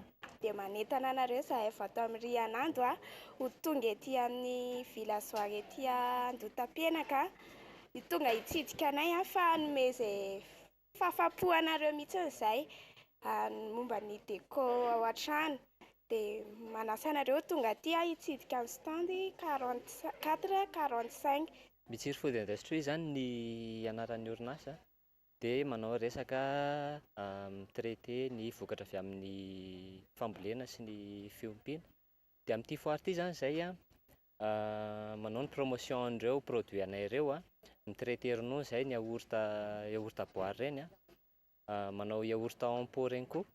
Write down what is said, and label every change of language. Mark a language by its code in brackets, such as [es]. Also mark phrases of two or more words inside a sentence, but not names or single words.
[mg] Dia manentana anareo zahay vato amin'ny Rianando ho tonga ety amin'ny village voara ety Andotapenaka ny tonga hitsidika anay fa hanome izay fahafapo-anareo mihitsy izay momba ny déco ao an-trano dia manasa anareo tonga aty hitsidika ny stand 44-45. Mitsiro [en] food industry [mg] zany ny anaran'ny orinasa dia manao resaka traité ny vokatra avy amin'ny fambolena sy ny fiompiana. Dia amin'ity foire ity zany izay manao ny promotion an'ireo produit anay ireo ny traité ronono izay ny yaourt boary ireny manao [fr] yaourt en pot [mg] regny koa.